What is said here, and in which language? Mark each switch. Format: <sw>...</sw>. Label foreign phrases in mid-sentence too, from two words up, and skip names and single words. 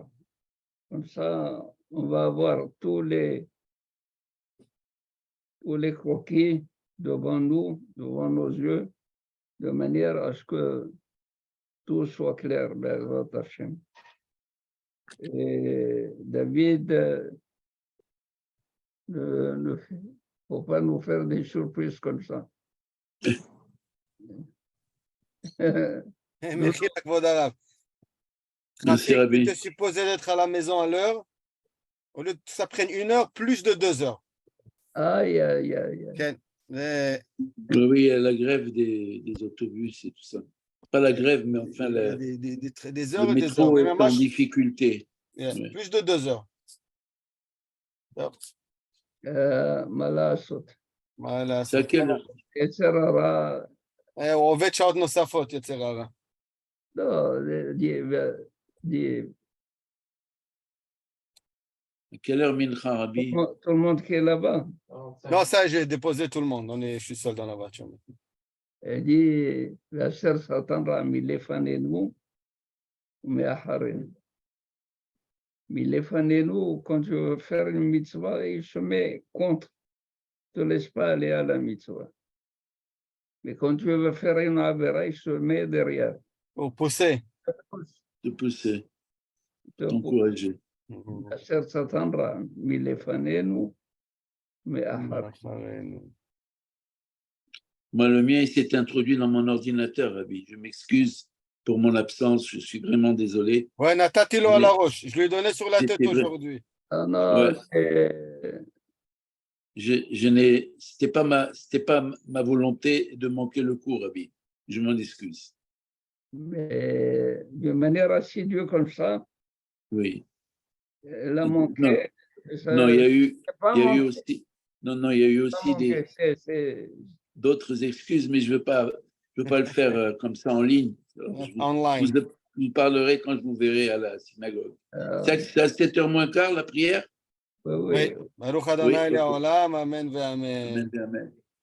<fr>Comme ça, on va avoir tous les croquis devant nous, devant nos yeux, de manière à ce que tout soit clair.</fr> <he>בעזרת השם.</he> <fr>Et David, ne faut pas nous faire des surprises comme ça. Merci,</fr> <he>כבוד הרב.</he> <fr>Merci, Rabbi. Tu es supposé d'être à la maison à l'heure. Au lieu que ça prenne 1 heure, plus de 2 heures. Aïe, aïe, aïe.</fr> <he>כן. ו-</he> <fr>Oui, il y a la grève des autobus et tout ça. Pas la grève, mais enfin, des le heures et des heures. métro Mais est en</fr> <he>ממש-</he> <fr>difficulté. Yeah, Ouais. plus de 2 heures.</fr> <he>מה לעשות? מה לעשות?</he> <fr>C'est à quelle heure?</fr> <he>יצר הרע, הוא עובד שעות נוספות, יצר הרע. לא,</he> <fr>À quelle heure Mincha, Rabbi? tout le monde qui est là-bas. Non, ça, j'ai déposé tout le monde. Je suis seul dans la voiture. Elle dit,</fr> <he>והסר שטן רע מלפנינו ומאחרינו. מלפנינו,</he> <fr>quand tu veux faire une mitzvah, il se met contre, ne te laisse pas aller à la mitzvah. Mais quand tu veux faire une avera, il se met derrière. Pour pousser. De pousser, Donc, t'encourager. והסר שטן רע מלפנינו ומאחרינו. Moi, le mien, il s'est introduit dans mon ordinateur, Rabbi. Je m'excuse pour mon absence, je suis vraiment désolé. Ouais,</fr> <he>נתתי לו על הראש.</he> <fr>Je lui ai donné sur la tête C'était vrai. aujourd'hui. Ah non, Ouais. C'était pas ma volonté de manquer le cours, Rabbi. Je m'en excuse. mais de manière assidue comme ça, Oui. elle a manqué. Ça- Non, il y a eu pas il y a eu manqué, aussi, non, il y a eu pas aussi manqué, c'est- d'autres excuses, mais je veux pas le faire comme ça en ligne. Alors, Online. vous parlerai quand je vous verrai à la synagogue. C'est à 7h moins quart, la prière? oui, Oui. oui.</fr> <he>ברוך אדוני</he> <fr>Oui, ok.</fr> <he>לעולם, אמן ואמן.</he> <fr>Amen, amen.</fr>